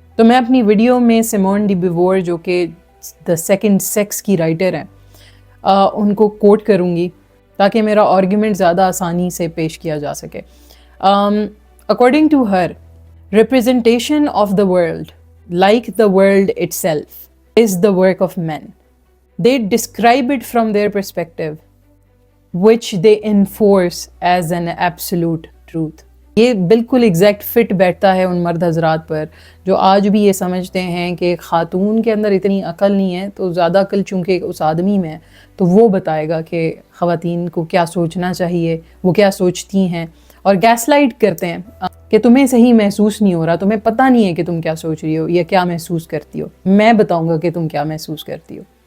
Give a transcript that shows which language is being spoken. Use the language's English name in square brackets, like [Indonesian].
[Hindi] तो मैं अपनी वीडियो में सिमोन डी बिवोर, जो कि द सेकंड सेक्स की राइटर हैं, उनको कोट करूँगी ताकि मेरा आर्ग्यूमेंट ज़्यादा आसानी से पेश किया जा सके। [English] According to her, representation of the world, like the world itself, is the work of man. They describe it from their perspective, which they enforce as an absolute truth. [Hindi] ये बिल्कुल एग्जैक्ट फिट बैठता है उन मर्द हजरात पर जो आज भी ये समझते हैं कि खातून के अंदर इतनी अकल नहीं है, तो ज़्यादा अकल चूँकि उस आदमी में है तो वो बताएगा कि ख़वातीन को क्या सोचना चाहिए, वो क्या सोचती हैं, और गैसलाइट करते हैं कि तुम्हें सही महसूस नहीं हो रहा, तुम्हें पता नहीं है कि तुम क्या सोच रही हो या क्या महसूस करती हो, मैं बताऊँगा कि तुम क्या महसूस करती हो।